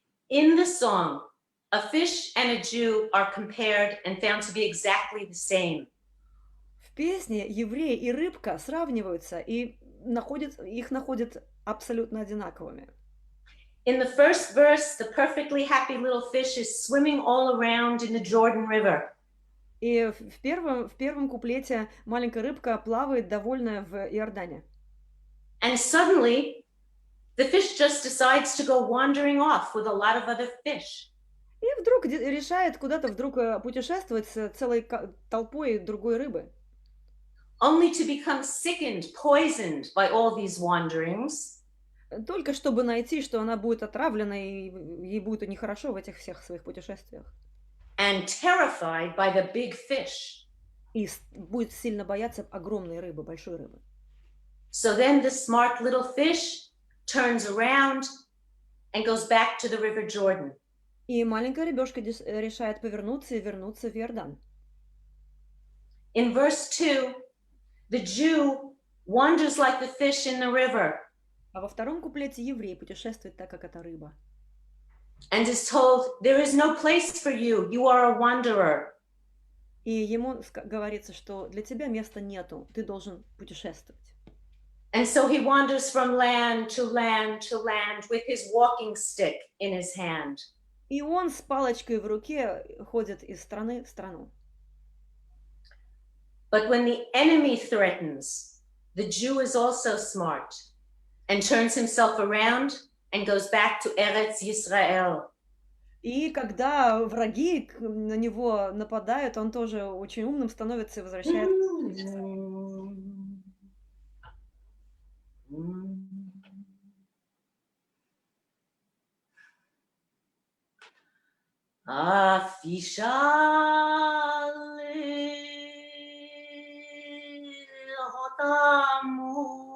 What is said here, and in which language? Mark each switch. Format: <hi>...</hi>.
<en>In the song, a fish and a Jew are compared and found to be exactly the same.</en> <ru>В песне еврей и рыбка сравниваются и их находят абсолютно одинаковыми.</ru> <en>In the first verse, the perfectly happy little fish is swimming all around in the Jordan River.</en> <ru>И в первом куплете маленькая рыбка плавает довольная в Иордане.</ru> <en>And suddenly, the fish just decides to go wandering off with a lot of other fish.</en> <ru>И вдруг решает куда-то путешествовать с целой толпой другой рыбы.</ru> <en>Only to become sickened, poisoned by all these wanderings.</en> <ru>Только чтобы найти, что она будет отравлена и ей будет нехорошо в этих всех своих путешествиях.</ru> <en>And terrified by the big fish.</en> <ru>И будет сильно бояться огромной рыбы, большой рыбы.</ru> <en>So then the smart little fish turns around and goes back to the River Jordan.</en> <ru>И маленькая рыбешка решает повернуться и вернуться в Иордан.</ru> <en>In verse 2, the Jew wanders like the fish in the river.</en> <ru>А во втором куплете еврей путешествует так, как эта рыба.</ru> <en>And is told, there is no place for you, you are a wanderer.</en> <ru>И ему говорится, что для тебя места нету, ты должен путешествовать.</ru> <en>And so he wanders from land to land to land with his walking stick in his hand.</en> <ru>И он с палочкой в руке ходит из страны в страну.</ru> <en>But when the enemy threatens, the Jew is also smart. and turns himself around and goes back to Eretz Yisrael.</en> <ru>И когда враги на него нападают, он тоже очень умным становится и возвращается.</ru>